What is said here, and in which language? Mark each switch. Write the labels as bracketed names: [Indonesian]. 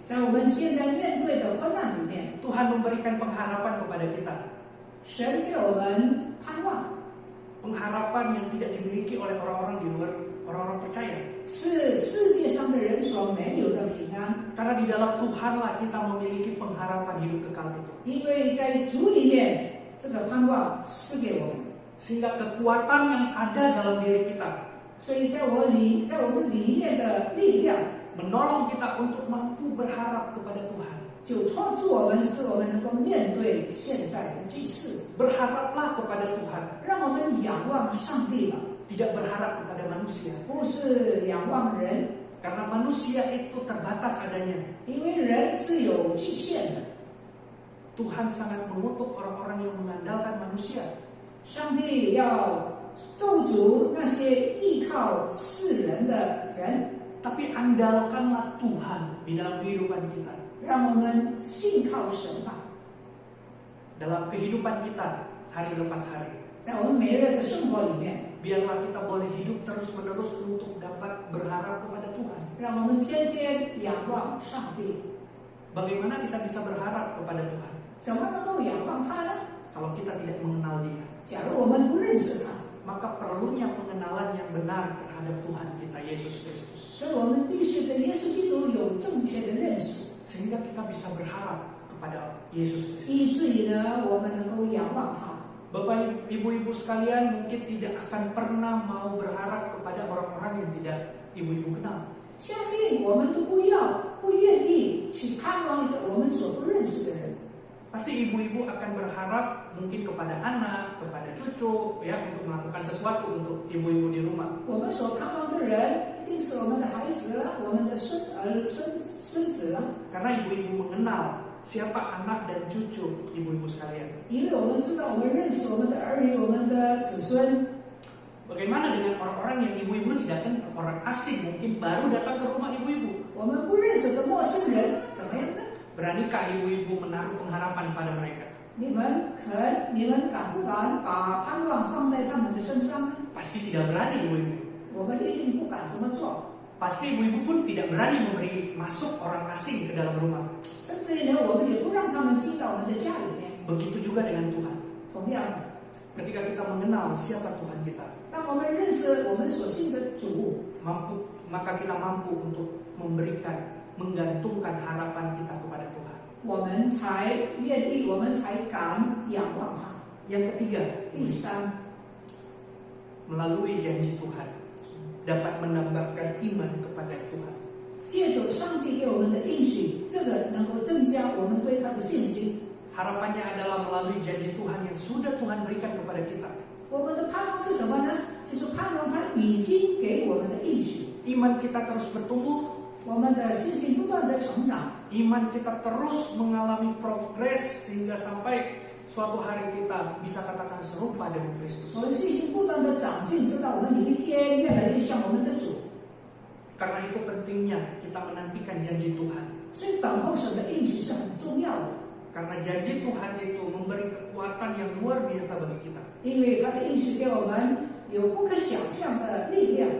[Chinese] 在我们现在面对的困难里面， [Indonesian] Tuhan memberikan pengharapan kepada kita. [Chinese] 神给我们盼望， [Indonesian] Pengharapan yang tidak dimiliki oleh orang-orang di luar, orang-orang percaya. [Chinese] 是世界上的人所没有的平安。 [Indonesian] Karena di dalam Tuhanlah kita memiliki pengharapan hidup kekal itu. [Chinese] 因为在主里面，这个盼望赐给我们， [Indonesian] Sehingga kekuatan yang ada dalam diri kita [Chinese] 所以在我们里面的力量， [Indonesian] menolong kita untuk mampu berharap kepada Tuhan. [Chinese] 就托住我们，使我们能够面对现在的局势。 [Indonesian] Berharaplah kepada Tuhan, [Chinese] 让我们仰望上帝吧， [Indonesian] tidak berharap kepada manusia. [Chinese] 不是仰望人， [Indonesian] Karena manusia itu terbatas adanya. [Chinese] 因为人是有局限的。 [Indonesian] Tuhan sangat mengutuk orang-orang yang mengandalkan manusia. [Chinese] 上帝要咒诅那些依靠世人的人， [Indonesian] Tapi andalkanlah Tuhan di dalam kehidupan kita. [Chinese] 让我们信靠神吧， [Indonesian] Dalam kehidupan kita hari lepas hari. [Chinese] 在我们每日的生活里面， [Indonesian] Biarlah kita boleh hidup terus-menerus untuk dapat berharap kepada Tuhan. [Chinese] 让我们天天仰望上帝。 [Indonesian] Bagaimana kita bisa berharap kepada Tuhan [Chinese] 怎么能够仰望他呢？ [Indonesian] kalau kita tidak mengenal Dia? [Chinese] 假如我们不认识他， [Indonesian] Maka perlunya pengenalan yang benar terhadap Tuhan kita Yesus Kristus. [Chinese] 所以我们必须对耶稣基督有正确的认识， [Indonesian] Sehingga kita bisa berharap kepada Yesus Kristus. [Chinese] 以至于呢，我们能够仰望他。 [Indonesian] Bapak ibu-ibu sekalian mungkin tidak akan pernah mau berharap kepada orang-orang yang tidak ibu-ibu kenal. [Chinese] 相信我们都不愿意去盼望一个我们所不认识的人。 [Indonesian] Pasti ibu-ibu akan berharap mungkin kepada anak, kepada cucu, ya, untuk melakukan sesuatu untuk ibu-ibu di rumah. [Chinese] 我们所盼望的人，一定是我们的孩子啦，我们的孙子啦。 [Indonesian] Karena ibu-ibu mengenal Siapa anak dan cucu ibu-ibu sekalian? [Chinese] 因为我们知道，我们认识我们的儿女，我们的子孙。 [Indonesian] Bagaimana dengan orang-orang yang ibu-ibu tidak kenal, orang asing mungkin baru datang ke rumah ibu-ibu? [Chinese] 我们不认识的陌生人怎么样呢？ [Indonesian] Beranikah ibu-ibu menaruh pengharapan pada mereka? [Chinese] 你们敢不敢把盼望放在他们的身上呢？ [Indonesian] Pasti tidak berani ibu-ibu. [Chinese] 我们一定不敢这么做。 [Indonesian] Pasti ibu-ibu pun tidak berani memberi masuk orang asing ke dalam rumah. [Chinese] 甚至于呢，我们也不让他们进到我们的家里面。 [Indonesian] Begitu juga dengan Tuhan. [Chinese] 同样的， [Indonesian] Ketika kita mengenal siapa Tuhan kita, [Chinese] 当我们认识我们所信的主， [Indonesian] maka kita mampu untuk menggantungkan harapan kita kepada Tuhan. [Chinese] 我们才愿意，我们才敢仰望他。 [Indonesian] Yang ketiga, [Chinese] 第三， [Indonesian] melalui janji Tuhan dapat menambahkan iman kepada Tuhan. [Chinese] 借着上帝给我们的应许，这个能够增加我们对他的信心。 [Indonesian] Harapannya adalah melalui janji Tuhan yang sudah Tuhan berikan kepada kita. [Chinese] 我们的盼望是什么呢？就是盼望他已经给我们的应许。 [Indonesian] Iman kita terus bertumbuh, [Chinese] 我们的信心不断的成长， [Indonesian] iman kita terus mengalami progres sehingga sampai suatu hari kita bisa katakan serupa dengan [Chinese] 我 [Indonesian] Kristus. [Chinese] 们信心不断的长进，直到我们有一天越来越像我们的主。 [Indonesian] Karena itu pentingnya kita menantikan janji Tuhan. [Chinese] 所以等候神的应许是很重要的， [Indonesian] Karena janji Tuhan itu memberi kekuatan yang luar biasa bagi kita. [Chinese] 因为他的应许给我们有不可想象的力量。